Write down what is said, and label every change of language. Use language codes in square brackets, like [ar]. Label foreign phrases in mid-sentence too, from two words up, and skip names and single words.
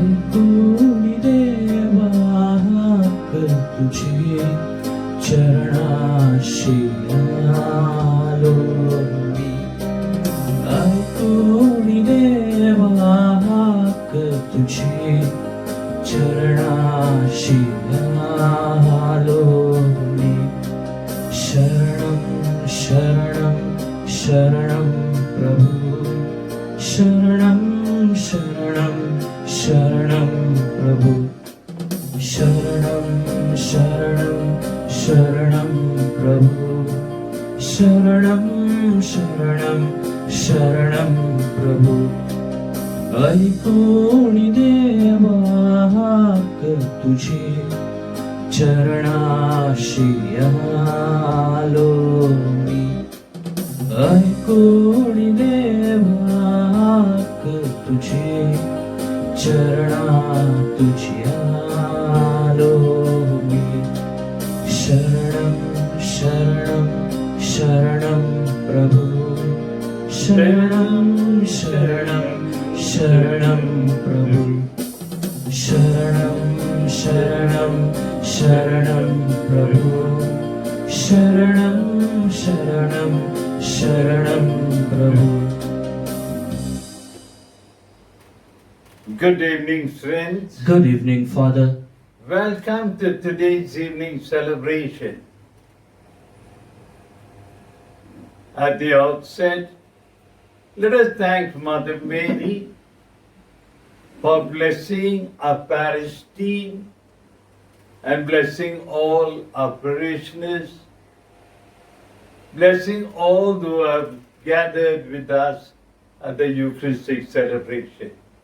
[mr] ऐकून देवा तुझे चरणाशी आलो मी. ऐकून देवा तुझे चरणाशी आलो मी. शरणं शरणं शरणं प्रभु, शरणं शरणं शरणं प्रभु. शरणं शरणं शरणं प्रभु, शरणं शरणं शरणं प्रभु. ऐकून देवा तुझे चरणाशी आलो मी. ऐकून देवा तुझे चरणा तुझी आलो मी. शरणं शरणं शरणं प्रभु, शरणं शरणं शरणं प्रभु. शरणं शरणं शरणं प्रभु, शरणं शरणं शरणं प्रभु. [en] Good evening, friends. Good evening, Father. Welcome to today's evening celebration. At the outset, let us thank Mother Mary for blessing our parish team and blessing all our parishioners, blessing all who have gathered with us at the Eucharistic celebration.